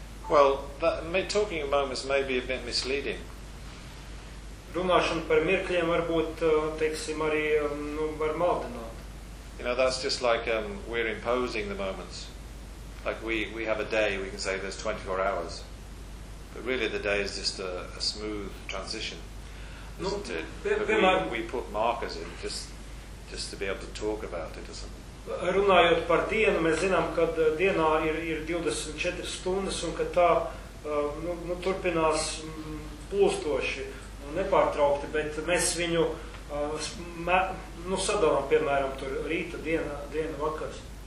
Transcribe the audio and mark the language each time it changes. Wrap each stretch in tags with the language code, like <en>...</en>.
<en>Well, talking about moments may be a bit misleading.</en> <lv>Runāšana par mirkaļiem varbūt, teiksim, arī var maldināt.</lv> <en>You know, that's just like we're imposing the moments. like we have a day, we can say there's 24 hours. But really the day is just a smooth transition, isn't it? We put markers in just to be able to talk about it or something.</en> <lv>Runājot par dienu, mēs zinām, ka dienā ir 24 stundas un ka tā turpinās plūstoši, nepārtraukti, bet mēs viņu sadalām, piemēram, tur rīta, diena, vakars.</lv>